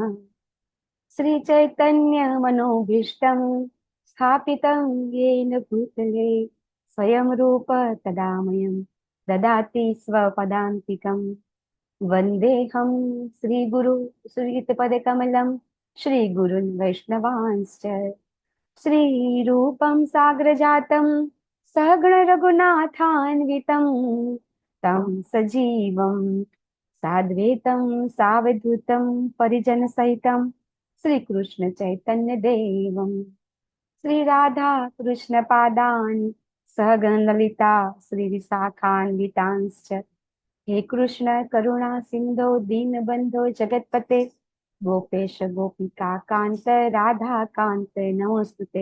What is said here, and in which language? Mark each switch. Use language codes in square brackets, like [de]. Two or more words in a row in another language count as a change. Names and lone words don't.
[sa] શ્રી ચૈતન્ય મનોભીષ્ટં સ્થાપિतं येन ભૂતલે સ્વયં રૂપ તદામયં દદાતિ સ્વપદાન્તિકં. વંદેહં શ્રી ગુરુ શ્રીયુતપદકમलं શ્રી ગુરુन् વૈષ્ણવાંશ્ચ श्रीरूपं साग्रजातं सहगण रघुनाथान्वितं तं सजीवं साद्वैतं सावधूतं परिजनसहितं श्रीकृष्ण चैतन्य देवं श्रीराधा कृष्णपादान् सहगण ललिता श्रीविशाखान्वितांश्च हे कृष्ण करुणा सिंधो दीनबंधो जगतपते गोपेश गोपिका कांत राधा कांत नमोस्तुते.